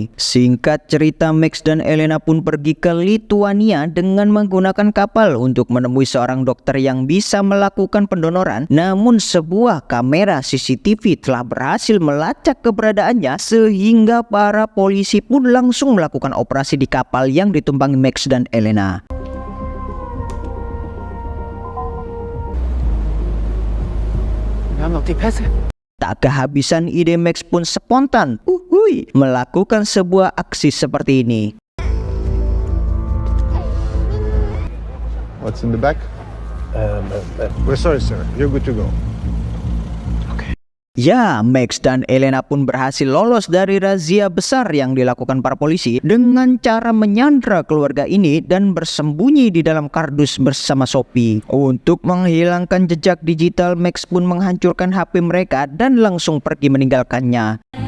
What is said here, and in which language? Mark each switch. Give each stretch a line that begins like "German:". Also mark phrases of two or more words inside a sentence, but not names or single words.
Indonesian: Singkat cerita, Max dan Elena pun pergi ke Lituania dengan menggunakan kapal untuk menemui seorang dokter yang bisa melakukan pendonoran. Namun sebuah kamera CCTV telah berhasil melacak keberadaannya, sehingga para polisi pun langsung melakukan operasi di kapal yang ditumpangi Max dan Elena.
German: Wir haben noch die Pässe.
Indonesian: Tak kehabisan ide, Max pun spontan melakukan sebuah aksi seperti ini.
English: What's in the back? We're sorry, sir. You're good to go.
Indonesian: Ya, Max dan Elena pun berhasil lolos dari razia besar yang dilakukan para polisi dengan cara menyandra keluarga ini dan bersembunyi di dalam kardus bersama Shopee. Untuk menghilangkan jejak digital, Max pun menghancurkan HP mereka dan langsung pergi meninggalkannya.